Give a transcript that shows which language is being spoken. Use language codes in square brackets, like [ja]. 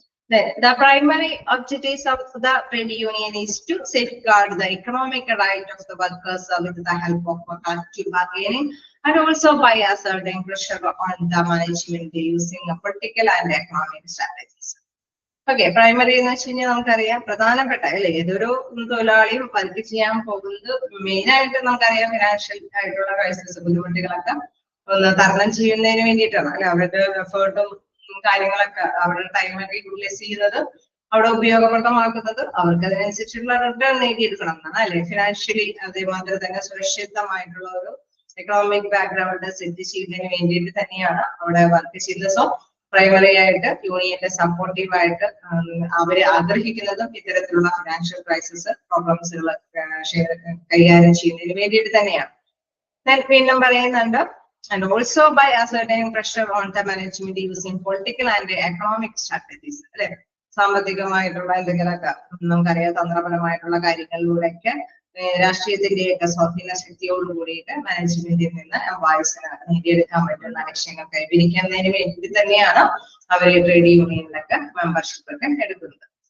[en] The primary objectives of the trade union is to safeguard the economic right of the workers with the help of collective bargaining and also by asserting pressure on the management using political and economic strategies. [ml] Okay, primary എന്ന് വെച്ച് കഴിഞ്ഞാൽ നമുക്കറിയാം പ്രധാനപ്പെട്ട അല്ലെ ഏതൊരു തൊഴിലാളിയും work ചെയ്യാൻ പോകുന്നത് main ആയിട്ട് നമുക്കറിയാം ഫിനാൻഷ്യൽ ആയിട്ടുള്ള ക്രൈസിസ് ബുദ്ധിമുട്ടുകളൊക്കെ ഒന്ന് തരണം ചെയ്യുന്നതിന് വേണ്ടിയിട്ടാണ് അല്ലെ. അവരുടെ എഫേർട്ടും കാര്യങ്ങളൊക്കെ അവരുടെ ടൈമൊക്കെ യൂട്ടിലൈസ് ചെയ്യുന്നത് അവിടെ ഉപയോഗപ്രദമാക്കുന്നത് അവർക്ക് അതിനനുസരിച്ചുള്ള റിട്ടേൺ നേടിയെടുക്കണം എന്നാണ് അല്ലെ. ഫിനാൻഷ്യലി അതേമാതിരി തന്നെ സുരക്ഷിതമായിട്ടുള്ള ഒരു എക്കണോമിക് ബാക്ക്ഗ്രൗണ്ട് സെറ്റ് ചെയ്യുന്നതിന് വേണ്ടിയിട്ട് തന്നെയാണ് അവിടെ വർക്ക് ചെയ്തത്. സോ പ്രൈമറി ആയിട്ട് യൂണിയന്റെ സപ്പോർട്ടീവായിട്ട് അവര് ആഗ്രഹിക്കുന്നതും ഇത്തരത്തിലുള്ള ഫിനാൻഷ്യൽ ക്രൈസിസ് പ്രോബ്ലംസുകൾ കൈകാര്യം ചെയ്യുന്നതിന് വേണ്ടിയിട്ട് തന്നെയാണ്. വീണ്ടും പറയുന്നുണ്ട് [en] and also by asserting pressure on the management using political and economic strategies [ml] അല്ലെ. സാമ്പത്തികമായിട്ടുള്ള എന്തെങ്കിലുമൊക്കെ നമുക്കറിയാം തന്ത്രപരമായിട്ടുള്ള കാര്യങ്ങളിലൂടെയൊക്കെ രാഷ്ട്രീയത്തിന്റെയൊക്കെ സ്വാധീന ശക്തിയോട് കൂടിയിട്ട് മാനേജ്മെന്റിൽ നിന്ന് എംപ്ലോയീസിന് നേടിയെടുക്കാൻ പറ്റുന്ന ലക്ഷ്യങ്ങൾ കൈവരിക്കുന്നതിന് വേണ്ടി തന്നെയാണ് അവർ ട്രേഡ് യൂണിയനിലൊക്കെ മെമ്പർഷിപ്പ് ഒക്കെ എടുക്കുന്നത്.